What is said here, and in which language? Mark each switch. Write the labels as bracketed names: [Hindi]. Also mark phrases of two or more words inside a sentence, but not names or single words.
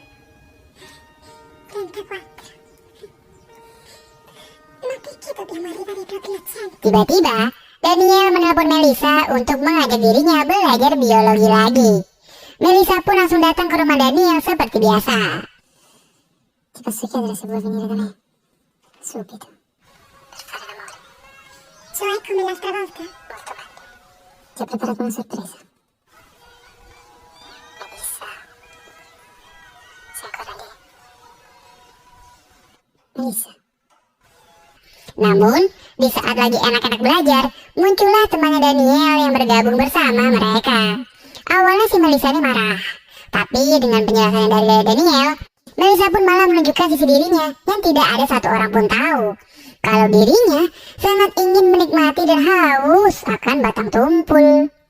[Indonesian] Dan kuat. Tiba-tiba, Daniel menelpon Melisa untuk mengajak dirinya belajar biologi lagi. Melisa pun langsung datang ke rumah Daniel seperti biasa. [Italian] Posso chiedere se vuoi venire da me? Subito. Per fare l'amore. Cioè come l'altra volta? Molto meglio. Ti ho preparato una sorpresa. Melissa. Sei ancora lì? Melissa. [Indonesian] Namun, di saat lagi anak-anak belajar, muncullah temannya Daniel yang bergabung bersama mereka. Awalnya si Melisa ini marah, tapi dengan penjelasan dari Daniel, Melisa pun malah menunjukkan sisi dirinya yang tidak ada satu orang pun tahu kalau dirinya sangat ingin menikmati dan haus akan batang tumpul.